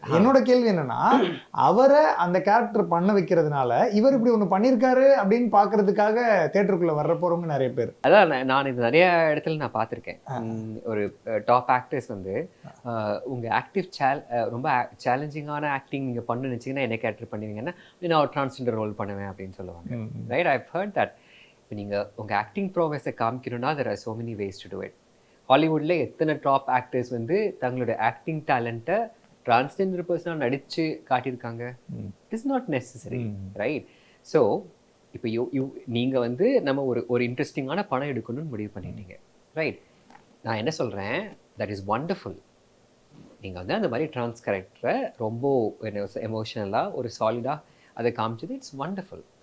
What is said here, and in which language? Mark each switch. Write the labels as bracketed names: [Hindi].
[Tamil] என்னோட கேள்வி என்னன்னா, அவரை அந்த கேரக்டர் பண்ண வைக்கிறதுனால இவர் இப்படி ஒண்ணு பண்ணிருக்காரு அப்படின்னு பாக்குறதுக்காக தியேட்டருக்குள்ள வர்ற போறவங்க நிறைய பேர். அதான் நான் இது நிறைய இடத்துல நான் பார்த்துருக்கேன். ஒரு டாப் ஆக்டர்ஸ் வந்து உங்க ஆக்டிவ் ரொம்ப சேலஞ்சிங்கான ஆக்டிங் நீங்க பண்ண நினைச்சீங்கன்னா என்ன கேரக்டர் பண்ணுவீங்கன்னா, நான் ஒரு டிரான்ஸ்ஜெண்டர் ரோல் பண்ணுவேன் அப்படின்னு சொல்லுவாங்க. [English] Right? I have heard that. [Tamil] நீங்க உங்க acting ப்ரோக்ரஸை காமிக்கணும்னா [English] there are so many ways to do it. [Tamil] ஹாலிவுட்ல எத்தனை டாப் ஆக்டர்ஸ் வந்து தங்களோட ஆக்டிங் டேலண்ட்டை டிரான்ஸ்ஜெண்டர் பர்சனாக நடிச்சு காட்டியிருக்காங்க. [English] it is not necessary, [Tamil] right? So இப்போ நீங்கள் வந்து நம்ம ஒரு இன்ட்ரெஸ்டிங்கான படம் எடுக்கணும்னு முடிவு பண்ணிட்டீங்க, ரைட்? நான் என்ன சொல்கிறேன், [English] That is wonderful. [Tamil] நீங்கள் வந்து அந்த மாதிரி ட்ரான்ஸ் கேரக்டரை ரொம்ப எமோஷனலாக ஒரு சாலிடாக அதை காமிச்சது, [English] It's wonderful.